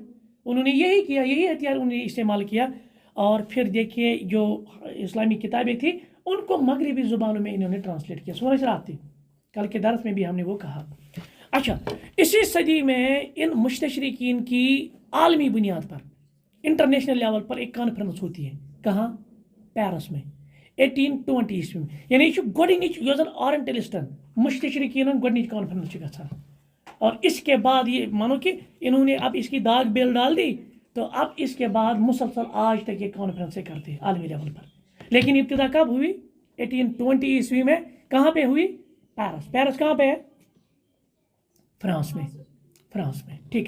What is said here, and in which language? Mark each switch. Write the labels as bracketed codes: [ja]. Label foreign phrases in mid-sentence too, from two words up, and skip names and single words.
[ur] انہوں نے یہی کیا، یہی ہتھیار انہوں نے استعمال کیا. اور پھر دیکھیے جو اسلامی کتابیں تھیں ان کو مغربی زبانوں میں انہوں نے ٹرانسلیٹ کیا. سمجھ رہے آپ؟ کل کے درس میں بھی ہم نے وہ کہا. اچھا، اسی صدی میں ان مستشرقین کی عالمی بنیاد پر، [en] international level [ur] پر ایک کانفرنس ہوتی ہے. کہاں؟ پیرس میں 1820 عیسوی میں. [ks] یعنی یہ گۄڈنِچ یۄس زن اورینٹلسٹن مستشرقین گۄڈنِچ کانفرنس چھِ گژھان. [ur] اور اس کے بعد یہ مانو کہ انہوں نے اب اس کی داغ بیل ڈال دی، تو اب اس کے بعد مسلسل آج تک یہ کانفرنسیں کرتے ہیں عالمی لیول پر. لیکن ابتدا کب ہوئی؟ 1820 عیسوی میں. کہاں پہ ہوئی؟ پیرس. پیرس کہاں پہ ہے؟ فرانس میں. فرانس میں. ٹھیک ہے.